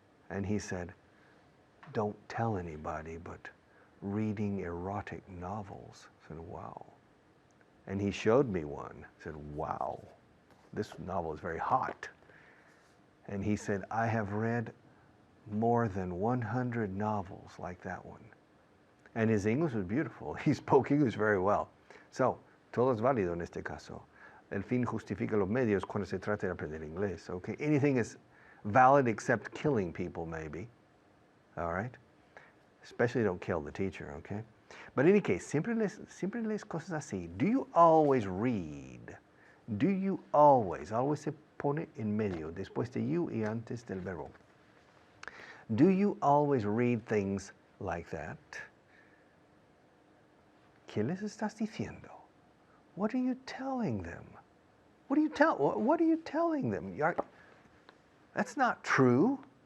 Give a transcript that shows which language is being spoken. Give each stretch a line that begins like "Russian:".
English: And he said, don't tell anybody, but reading erotic novels. I said, wow. And he showed me one. I said, wow, this novel is very hot. And he said, I have read more than 100 novels like that one. And his English was beautiful. He spoke English very well.
Spanish: So, todo es válido en este caso. El fin justifica los medios cuando se trata de aprender inglés. Okay?
English: Anything is valid except killing people, maybe. All right? Especially don't kill the teacher, okay? But in any case,
Spanish: siempre lees cosas así.
English: Do you always read? Do you always?
Spanish: Always se pone en medio, después de you y antes del verbo.
English: Do you always read things like that?
Spanish: ¿Qué les estás diciendo?
English: What are you telling them? What are you telling them? That's not true.